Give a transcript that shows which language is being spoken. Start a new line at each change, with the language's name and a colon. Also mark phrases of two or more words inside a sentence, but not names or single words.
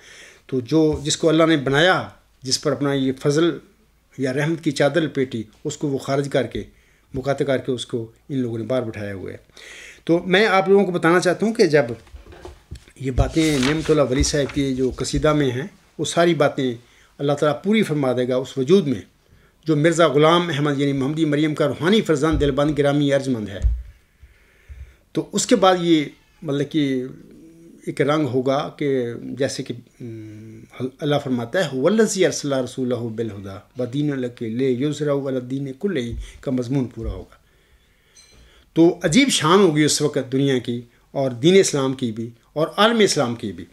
Urdu: تو جس کو اللہ نے بنایا، جس پر اپنا یہ فضل یا رحمت کی چادر لپیٹی، اس کو وہ خارج کر کے مقاطع کر کے اس کو ان لوگوں نے بار بٹھایا ہوا ہے. تو میں آپ لوگوں کو بتانا چاہتا ہوں کہ جب یہ باتیں نعمت اللہ ولی صاحب کی جو قصیدہ میں ہیں، وہ ساری باتیں اللہ تعالیٰ پوری فرما دے گا اس وجود میں جو مرزا غلام احمد یعنی محمدی مریم کا روحانی فرزند دلبند گرامی ارجمند ہے. تو اس کے بعد یہ مطلب کہ ایک رنگ ہوگا کہ جیسے کہ اللہ فرماتا ہے
Arabic: والذی ارسل رسولہ بالہدی ودین الحق لیظہرہ علی الدین کلہ
Urdu: کا مضمون پورا ہوگا. تو عجیب شان ہوگی اس وقت دنیا کی اور دین اسلام کی بھی اور عالم اسلام کی بھی.